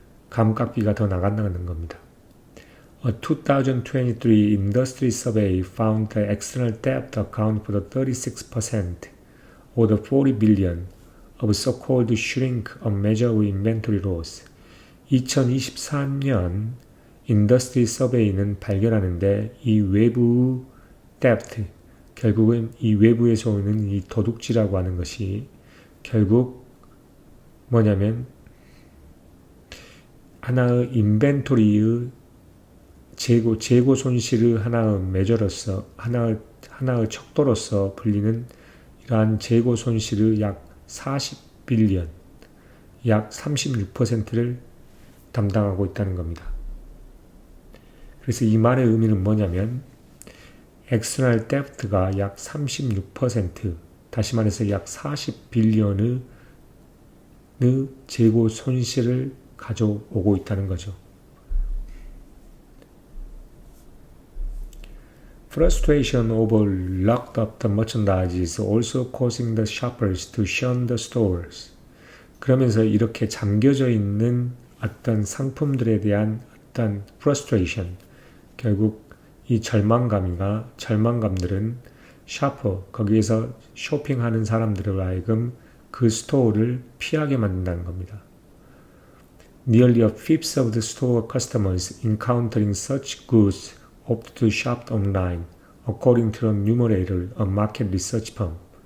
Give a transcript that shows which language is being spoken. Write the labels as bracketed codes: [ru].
[ko] 감값비가 더 나간다는 겁니다. [en] A 2023 industry survey found the external debt account for the 36% or the 40 billion of so-called shrink, a measure of inventory loss. [ko] 2023년 인더스트리 서베이는 발견하는데 이 외부 debt, 결국은 이 외부에서 오는 이 도둑질이라고 하는 것이 결국 뭐냐면 하나의 인벤토리의 재고 손실의 하나의 메저로서, 하나의 척도로서 불리는 이러한 재고 손실의 약 40빌리언, 약 36%를 담당하고 있다는 겁니다. 그래서 이 말의 의미는 뭐냐면 external debt가 약 36%, 다시 말해서 약 40빌리언의 재고 손실을 가져오고 있다는 거죠. [en] Frustration over locked up the merchandise is also causing the shoppers to shun the stores. [ko] 그러면서 이렇게 잠겨져 있는 어떤 상품들에 대한 어떤 frustration, 결국 이 절망감들은 샤퍼, 거기에서 쇼핑하는 사람들을 하여금 그 스토어를 피하게 만든다는 겁니다. [en] Nearly a fifth of the store customers encountering such goods opt to shop online, according to the Numerator, a market research firm.